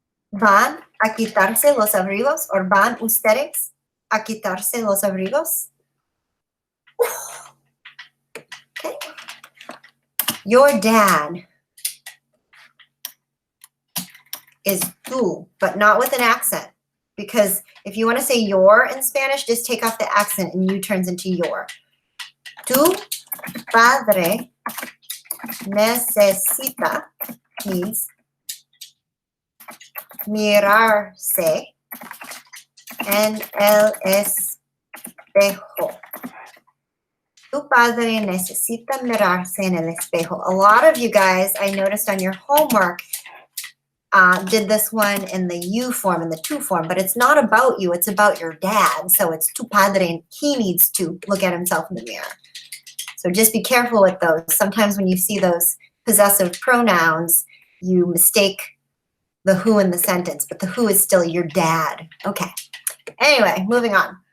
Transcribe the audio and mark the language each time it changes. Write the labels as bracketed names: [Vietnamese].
[Spanish] ¿Van a quitarse los abrigos? ¿O van ustedes a quitarse los abrigos? Okay. [English] Your dad is tú, but not with an accent. Because if you want to say your in Spanish, just take off the accent and you turns into your. [Spanish] Tu padre necesita, [English] means [Spanish] mirarse en el espejo. Tu padre necesita mirarse en el espejo. [English] A lot of you guys, I noticed on your homework, did this one in the you form, in the tu form, but it's not about you, it's about your dad. So it's [Spanish] tu padre, [English] and he needs to look at himself in the mirror. So just be careful with those. Sometimes when you see those possessive pronouns, you mistake the who in the sentence, but the who is still your dad. Okay. Anyway, moving on.